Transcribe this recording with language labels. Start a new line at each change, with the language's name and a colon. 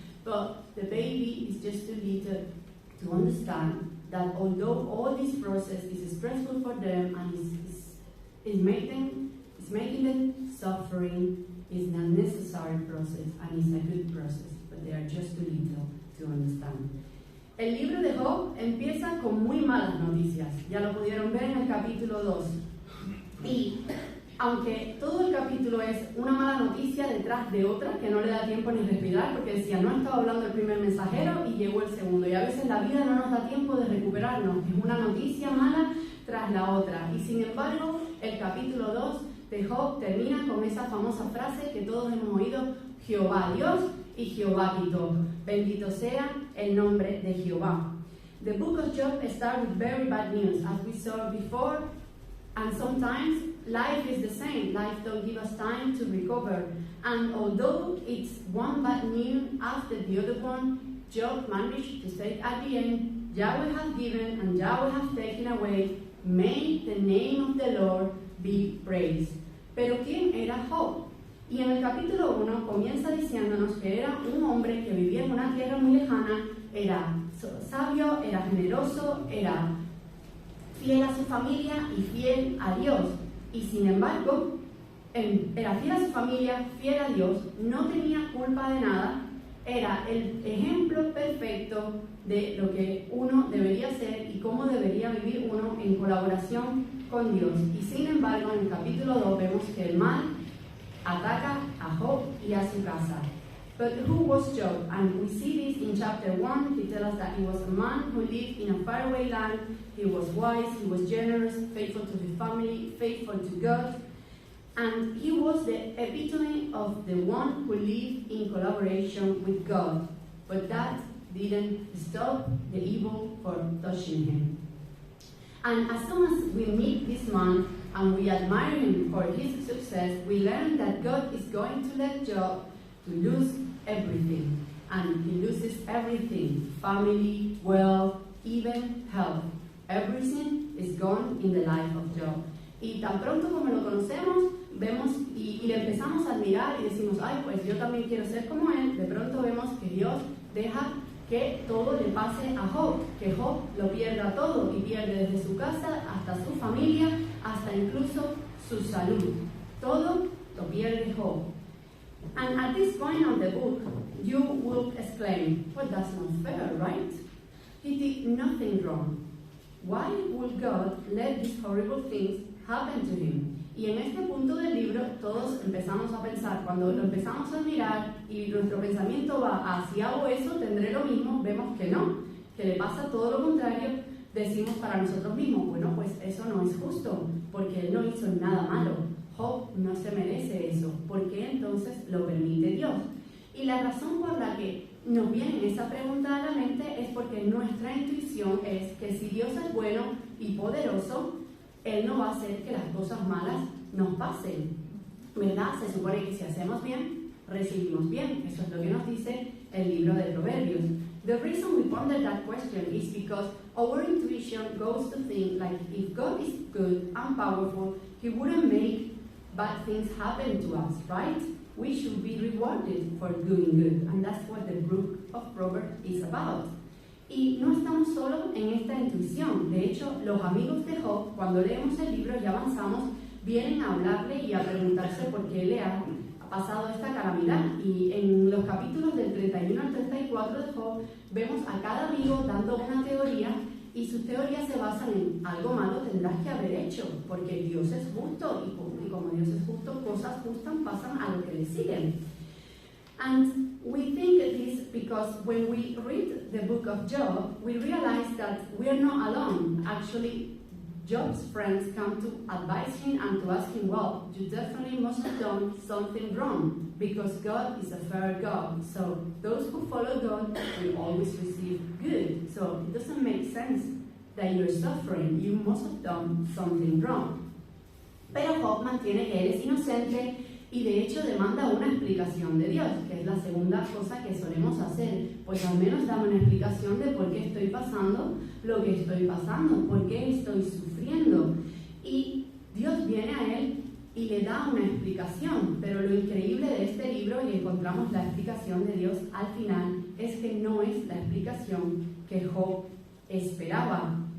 English: But the baby is just too little to understand that although all this process is stressful for them and is making them suffering, is a necessary process and is a good process, but they are just too little to understand.
Spanish: El libro de Job empieza con muy malas noticias, ya lo pudieron ver en el capítulo 2. Y aunque todo el capítulo es una mala noticia detrás de otra, que no le da tiempo ni respirar, porque decía, no estaba hablando el primer mensajero y llegó el segundo. Y a veces la vida no nos da tiempo de recuperarnos, es una noticia mala tras la otra. Y sin embargo, el capítulo 2 de Job termina con esa famosa frase que todos hemos oído, Jehová Dios y Jehová quitó. Bendito sea el nombre de Jehová.
English: The book of Job starts with very bad news, as we saw before, and sometimes life is the same. Life don't give us time to recover. And although it's one bad news after the other one, Job managed to say at the end, Yahweh has given and Yahweh has taken away. May the name of the Lord be praised.
Spanish: Pero ¿quién era Job? Y en el capítulo 1 comienza diciéndonos que era un hombre que vivía en una tierra muy lejana, era sabio, era generoso, era fiel a su familia y fiel a Dios. Y sin embargo, era fiel a su familia, fiel a Dios, no tenía culpa de nada, era el ejemplo perfecto de lo que uno debería ser y cómo debería vivir uno en colaboración con Dios. Y sin embargo, en el capítulo 2 vemos que el mal ataca a Job y a su casa.
English: But who was Job? And we see this in chapter 1. He tells us that he was a man who lived in a faraway land. He was wise, he was generous, faithful to his family, faithful to God. And he was the epitome of the one who lived in collaboration with God. But that didn't stop the evil from touching him. And as soon as we meet this man and we admire him for his success, we learn that God is going to let Job to lose everything. And he loses everything: family, wealth, even health. Everything is gone in the life of Job.
Spanish: Y tan pronto como lo conocemos, vemos y le empezamos a admirar y decimos, ay, pues yo también quiero ser como él. De pronto vemos que Dios deja que todo le pase a Job, que Job lo pierda todo y pierde desde su casa hasta su familia, hasta incluso su salud. Todo lo pierde Job.
English: And at this point of the book, you will exclaim, well, that's not fair, right? He did nothing wrong. Why would God let these horrible things happen to him?
Spanish: Y en este punto del libro todos empezamos a pensar, cuando lo empezamos a mirar y nuestro pensamiento va a si hago eso tendré lo mismo, vemos que no, que le pasa todo lo contrario. Decimos para nosotros mismos, bueno, pues eso no es justo, porque él no hizo nada malo. Job no se merece eso. ¿Por qué entonces lo permite Dios? Y la razón por la que nos viene esa pregunta a la mente es porque nuestra intuición es que si Dios es bueno y poderoso, Él no va a hacer que las cosas malas nos pasen, ¿verdad? Se supone que si hacemos bien, recibimos bien. Eso es lo que nos dice el libro de Proverbios.
English: The reason we ponder that question is because our intuition goes to think like if God is good and powerful, He wouldn't make bad things happen to us, right? We should be rewarded for doing good, and that's what the book of Proverbs is about.
Spanish: Y no estamos solo en esta intuición. De hecho, los amigos de Job, cuando leemos el libro y avanzamos, vienen a hablarle y a preguntarse por qué le ha pasado esta calamidad. Y en los capítulos del 31 al 34 de Job, vemos a cada amigo dando una teoría, y sus teorías se basan en algo malo tendrás que haber hecho, porque Dios es justo, y como Dios es justo, cosas justas pasan a los que le siguen.
English: And we think this because when we read the book of Job, we realize that we are not alone. Actually, Job's friends come to advise him and to ask him, well, you definitely must have done something wrong, because God is a fair God. So those who follow God will always receive good. So it doesn't make sense that you're suffering. You must have done something wrong.
Spanish: Pero Job mantiene que él es inocente y de hecho demanda una explicación de Dios, que es la segunda cosa que solemos hacer. Pues al menos dame una explicación de por qué estoy pasando lo que estoy pasando, por qué estoy sufriendo. Y Dios viene a él y le da una explicación, pero lo increíble de este libro, y encontramos la explicación de Dios al final, es que no es la explicación que Job esperaba.